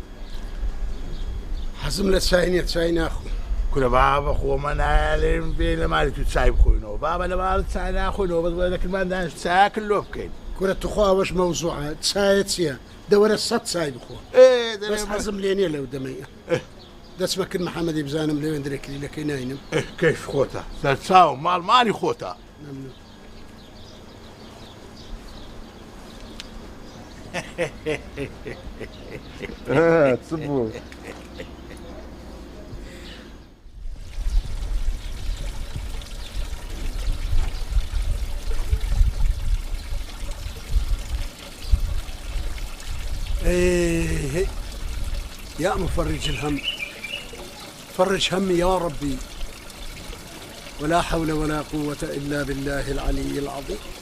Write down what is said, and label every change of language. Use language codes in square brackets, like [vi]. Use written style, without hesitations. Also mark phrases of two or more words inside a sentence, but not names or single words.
[ckb] حەزم لە چای نییە چای ناخۆم کورە بابە خۆمە نایالێم بێ لە مالی تو چای بخۆینەوە بابە لە ماڵ چای ناخۆینەوە بەس وەرە لە کنەمان دانیش چاکە لۆ بکەین کورە توخواوەش مەوزوعە چایە چییە دەوەرە 100 چای بخۆ بەس حەزم لێ نییە لەو دەمەیە دەچمە کرد محەممەدی بزانم لەوێن درەکلیلەکەی ناینم کەیف خۆتە سەرچاو ماڵمانی خۆتە چ بوو؟ [ar] يا مفرج الهم فرج همي يا ربي ولا حول ولا قوة إلا بالله العلي العظيم